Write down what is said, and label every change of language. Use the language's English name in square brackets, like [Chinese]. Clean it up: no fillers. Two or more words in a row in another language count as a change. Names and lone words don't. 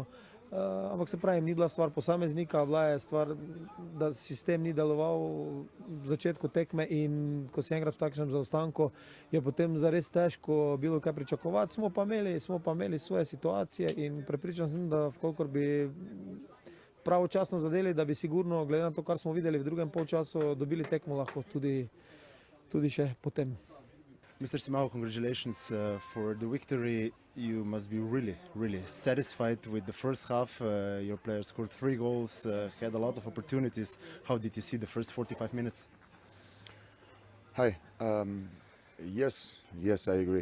[Slovenian] Ampak se pravim, ni bila stvar posameznika, bila je stvar, da sistem ni deloval v začetku tekme in ko si enkrat v takšnem zaostanku, je potem zares težko bilo kaj pričakovati. Smo pa imeli svoje situacije in prepričan sem, da vkolikor bi pravočasno zadeli, da bi sigurno, glede na to, kar smo videli v drugem polčasu, dobili tekmo lahko tudi še potem. [English] Mr. Simao, congratulations for the victory. You must be really, really satisfied with the first half. Your players scored 3 goals, had a lot of opportunities. How did you see the first 45 minutes? Hi. Yes, I agree.